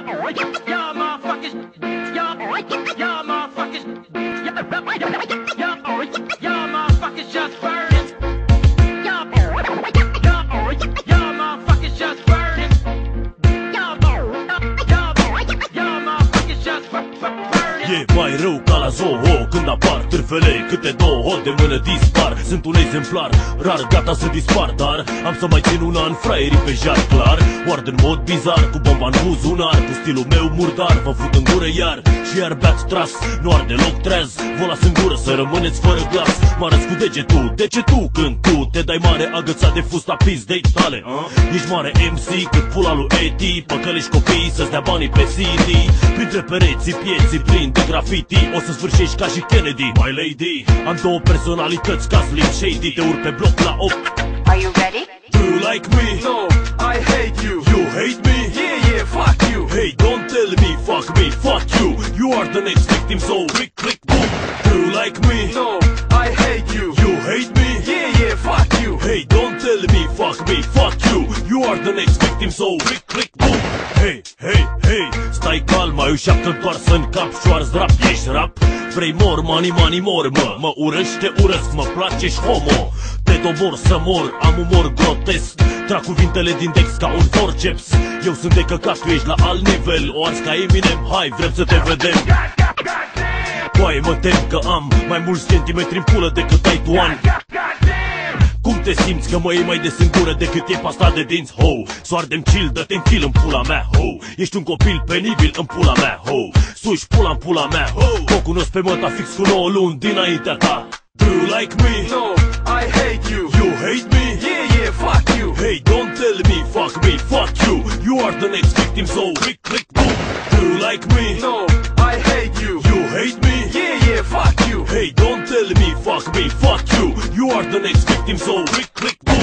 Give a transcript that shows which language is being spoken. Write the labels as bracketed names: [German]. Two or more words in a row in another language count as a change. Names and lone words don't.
[English] Y'all motherfuckers, y'all motherfuckers, y'all motherfuckers just burning. Y'all motherfuckers just burning. Y'all motherfuckers just burning. [Romanian] E mai rău ca la zoo când apar târfele, câte două de mână dispar. Sunt un exemplar rar, gata să dispar, dar am să mai țin un an fraierii pe jar clar. Oard în mod bizar, cu bomba în buzunar, cu stilul meu murdar, vă fut în gură iar și iar beați tras. Nu ar deloc treaz, vă las în gură să rămâneți fără glas. Mă arăți cu degetul, de ce tu când tu te dai mare agățat de fusta pizdei tale? Ești mare MC cât pula lui E.T. Păcălești copiii să-ți dea banii pe CD. Printre pereții pieții plini de graffiti o să sfârșești ca și Kennedy, [English] my lady. [Romanian] Am două personalități ca Slim Shady. Te urc pe bloc la 8. [English] Are you ready? Do you like me? No, I hate you. You hate me? Yeah, fuck you. Hey, don't tell me, fuck you. You are the next victim, so click, click, boom. Do you like me? No, I hate you. You hate me? Yeah, fuck you. Hey, don't tell me, fuck you. You are the next victim, so click, click, boom. [Romanian] Hey, hey, hey, stai calm, ai o șapcă întoarsă în cap, șoarz rap, ești rap. [English] Vrei more money, money more, [Romanian] mă urăști, te urăsc, mă place, ești homo. Te dobor să mor, am umor grotesc. Trag cuvintele din text ca un forceps. Eu sunt de căcat, tu ești la alt nivel. O arzi ca Eminem, hai, vrem să te vedem. Coaie, mă tem că am mai mulți centimetri în pulă decât ai tu ani. Cum te simți că mă iei mai des în gură decât e pasta de dinți, ho? S-o ardem chill, dă-te în kill în pula mea, ho. Ești un copil penibil în pula mea, ho. Suși pula în pula mea, ho. O cunosc pe măta fix cu 9 luni dinaintea ta. [English] Do you like me? No, I hate you. You hate me? Yeah, fuck you. Hey, don't tell me, fuck you. You are the next victim, so click, click, boom. Do you like me? No, I hate you. You hate me? Yeah, fuck you. Hey, don't tell me, fuck you. You are the next victim, so click, click, boom.